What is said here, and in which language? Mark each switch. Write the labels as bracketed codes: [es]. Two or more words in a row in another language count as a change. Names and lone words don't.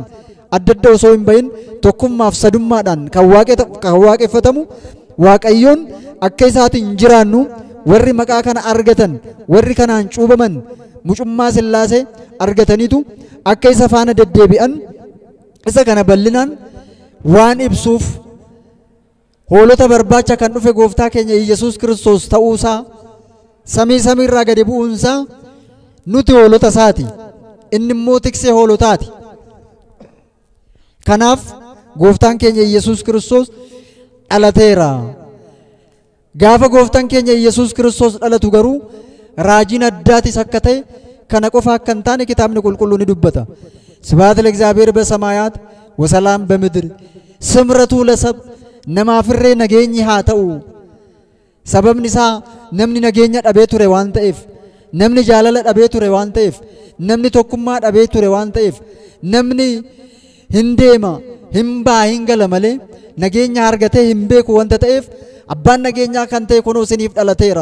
[om] adda adda osoo hin bahin tokkummaaf sadummaadhaan kan waaqeffatamu Waaqayyoon akka isaatiin jiraannu warri maqaa kana argatan warri kanaan cuubaman mucummaa Sillaasee argataniitu akka isa faana deddeebi'an isa kana bal'inaan waan ibsuuf hoolota barbaacha kan dhufe gooftaa keenya Yesuus Kiristoos ta'uusaa samiirraa gadi bu'uunsaa nuti hoolota isaati inni immoo tiksee hoolotaati. Kanaaf gooftaan keenya Yesuus Kiristoos dhalateera. Gaafa gooftaan keenya Yesuus Kiristoos dhalatu garuu raajiin addaatis akka ta'e kana qofa akka hin taane kitaabni qulqulluu ni dubbata. [gez] ስብሐት ለእግዚአብሔር በሰማያት ወሰላም በምድር ስምረቱ ለሰብ [om] namaafirree nageenyi haa ta'u. Sababni isaa namni nageenya dhabee ture waan ta'eef namni jaalala dhabee ture waan ta'eef namni tokkummaa dhabee ture waan ta'eef namni hin deema hin baa hin gala malee nageenya argatee hin beeku wanta ta'eef abbaan nageenyaa kan ta'e kunoo isiniif dhalateera.